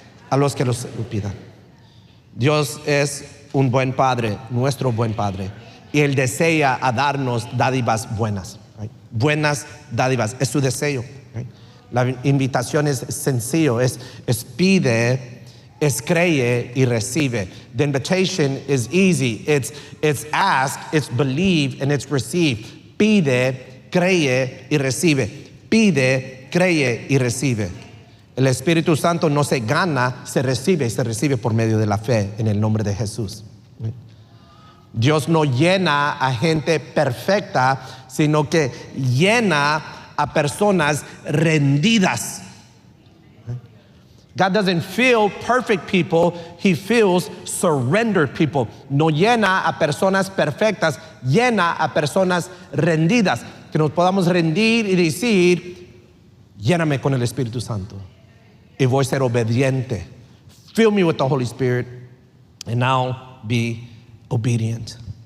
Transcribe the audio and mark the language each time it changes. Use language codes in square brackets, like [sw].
[es] A los que lo pidan. Dios es un buen Padre, nuestro buen Padre, y Él desea a darnos dádivas buenas. right? Buenas dádivas, es su deseo. Right? La invitación es sencillo, es pide, es cree y recibe. [en] The invitation is easy, it's ask, it's believe, and it's receive. [es] Pide, cree y recibe. Pide, cree y recibe. El Espíritu Santo no se gana, se recibe por medio de la fe en el nombre de Jesús. Dios no llena a gente perfecta, sino que llena a personas rendidas. [en] God doesn't fill perfect people, He fills surrendered people. [es] No llena a personas perfectas, llena a personas rendidas. Que nos podamos rendir y decir, lléname con el Espíritu Santo y voy a ser obediente. [en] Fill me with the Holy Spirit and I'll be obedient.